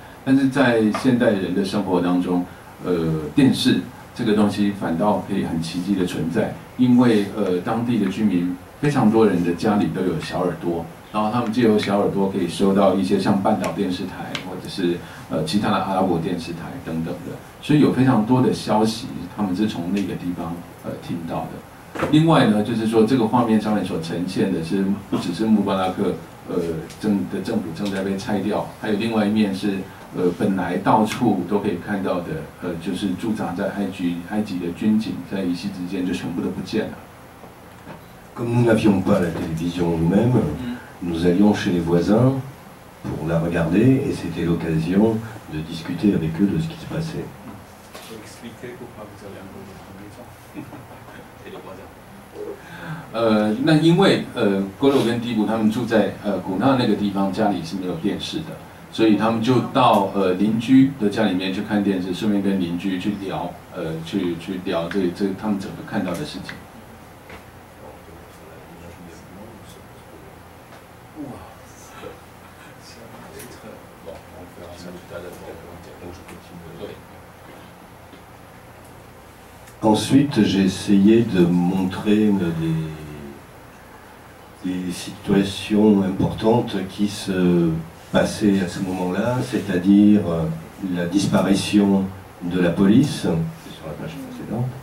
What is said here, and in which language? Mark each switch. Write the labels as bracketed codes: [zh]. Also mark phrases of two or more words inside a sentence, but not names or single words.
[zh] 但是在现代人的生活当中，电视这个东西反倒可以很奇迹的存在，因为当地的居民非常多人的家里都有小耳朵，然后他们借由小耳朵可以收到一些像半岛电视台或者是其他的阿拉伯电视台等等的，所以有非常多的消息，他们是从那个地方听到的。另外呢，就是说这个画面上面所呈现的是不只是穆巴拉克政府正在被拆掉，还有另外一面是本来到处都可以看到的就是驻扎在埃及的军警，在一夕之间就全部都不见了。 [fr] Comme nous n'avions pas la télévision nous-mêmes, nous allions chez les voisins pour la regarder et c'était l'occasion de discuter avec eux de ce qui se passait. Expliquez pourquoi vous avez un peu de maison et les voisins. [zh] 那因为郭罗跟蒂布他们住在古纳那个地方，家里是没有电视的，所以他们就到邻居的家里面去看电视，顺便跟邻居去聊去聊这他们整个看到的事情。 [fr] Ensuite, j'ai essayé de montrer des situations importantes qui se passaient à ce moment-là, c'est-à-dire la disparition de la police, c'est sur la page précédente.